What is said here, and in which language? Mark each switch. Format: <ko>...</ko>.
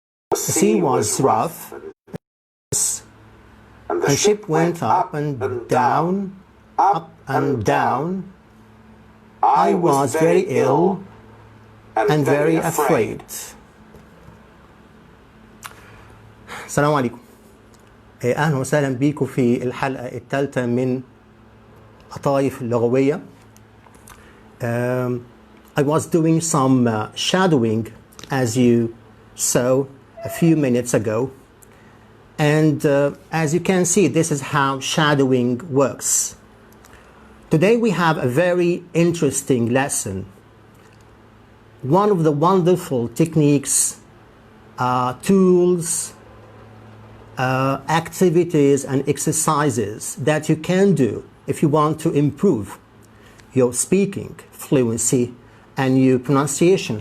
<en>The sea was rough, and the ship went up and down, up and down. I was very ill and very afraid.</en> <ar>السلام عليكم. أهلا وسهلا بيكم في الحلقة الثالثة من قطايف اللغوية.</ar> <en>I was doing some shadowing, as you saw a few minutes ago. And as you can see, this is how shadowing works. Today we have a very interesting lesson. One of the wonderful techniques, tools, activities and exercises that you can do if you want to improve your speaking fluency and your pronunciation.</en>